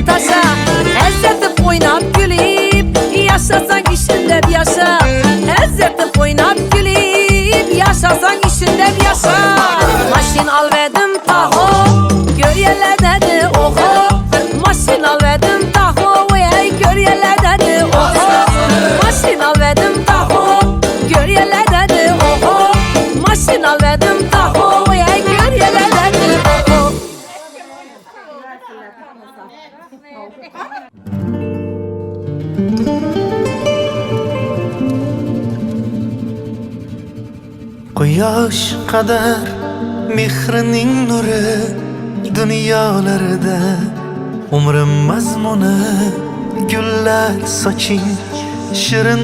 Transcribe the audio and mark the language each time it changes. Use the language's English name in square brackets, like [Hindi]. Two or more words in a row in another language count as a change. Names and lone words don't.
[Turkmen] taşa Ezzetip oynap gülüp Yaşasan işinde bir yaşa Ezzetip oynap gülüp Yaşasan işinde bir yaşa Maşin al verdim taho Gör yelle dedi oho Maşin al verdim taho Ey gör yelle dedi oho Maşin al verdim taho Gör yelle dedi oho Maşin al verdim taho Ey gör yelle dedi oho [Uzbek] Quyosh qadar mehrining nuri dunyolarda umrim mazmuni gullar soching shirin